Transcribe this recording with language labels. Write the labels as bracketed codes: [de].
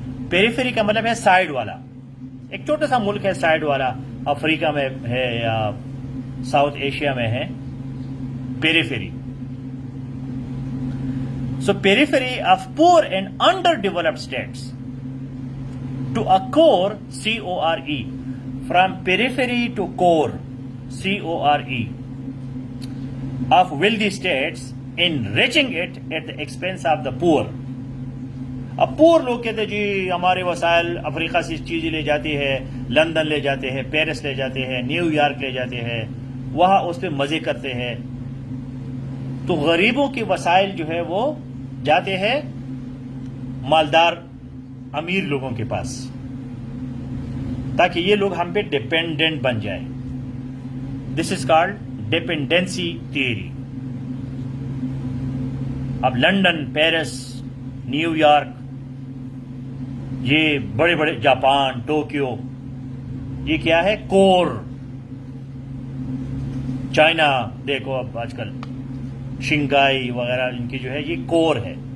[ur] پیریفیری کا مطلب ہے سائڈ والا. ایک چھوٹا سا ملک ہے سائڈ والا، افریقہ میں ہے یا ساؤتھ ایشیا میں ہے، پیریفیری. [en] So periphery of poor and underdeveloped states to a core CORE. From periphery to core CORE of wealthy states enriching it at the expense of the poor. [ur] اب پور لوگ کہتے جی ہمارے وسائل افریقہ سے چیزیں لے جاتی ہے، لندن لے جاتے ہیں، پیرس لے جاتے ہیں، نیو یارک لے جاتے ہیں، وہاں اس پہ مزے کرتے ہیں. تو غریبوں کے وسائل جو ہے وہ جاتے ہیں مالدار امیر لوگوں کے پاس تاکہ یہ لوگ ہم پہ ڈپینڈنٹ بن جائیں. [en] This is called dependency theory. [ur] اب لندن، پیرس، نیو یارک، یہ بڑے بڑے جاپان، ٹوکیو، یہ کیا ہے؟ کور. چائنا دیکھو اب آج کل شنگھائی وغیرہ ان کی جو ہے یہ کور ہے.